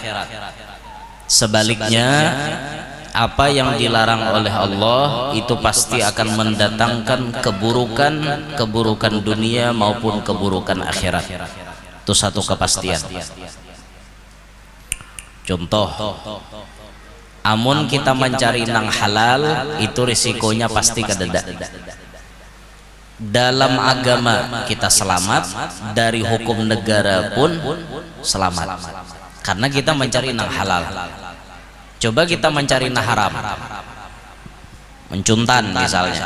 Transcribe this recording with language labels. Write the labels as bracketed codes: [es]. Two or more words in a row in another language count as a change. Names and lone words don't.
[id] Sebaliknya, apa yang dilarang oleh Allah itu pasti akan mendatangkan keburukan dunia maupun keburukan akhirat. Itu satu kepastian. Contoh, amun kita mencari nang halal itu risikonya pasti kededa. Dalam agama kita selamat, dari hukum negara pun selamat, karena kita mencari nang halal. Coba kita mencari nang haram, mencuntan misalnya.